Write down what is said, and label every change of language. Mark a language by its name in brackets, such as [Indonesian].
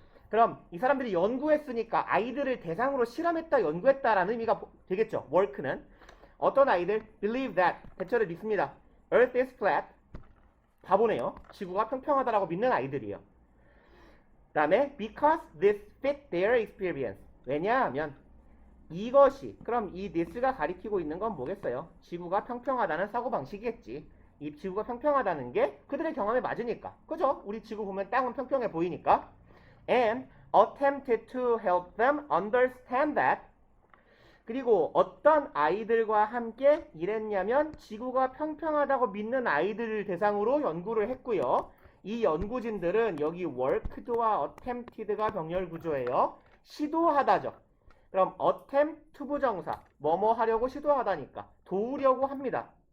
[Korean] 그럼 이 사람들이 연구했으니까 아이들을 대상으로 실험했다, 연구했다라는 의미가 되겠죠. work는. 어떤 아이들? [English] believe that. [Korean] 대체로 믿습니다. [English] earth is flat. [Korean] 바보네요. 지구가 평평하다라고 믿는 아이들이에요. 그 다음에 [English] because this fit their experience. [Korean] 왜냐하면 이것이, 그럼 이 this가 가리키고 있는 건 뭐겠어요? 지구가 평평하다는 사고방식이겠지. 이 지구가 평평하다는 게 그들의 경험에 맞으니까. 그죠? 우리 지구 보면 땅은 평평해 보이니까. [English] And attempted to help them understand that. [Korean] 그리고 어떤 아이들과 함께 일했냐면 지구가 평평하다고 믿는 아이들을 대상으로 연구를 했고요. 이 연구진들은 여기 worked와 attempted가 병렬 구조예요. 시도하다죠. 그럼 attempt 투부정사, 뭐뭐 하려고 시도하다니까 도우려고 합니다.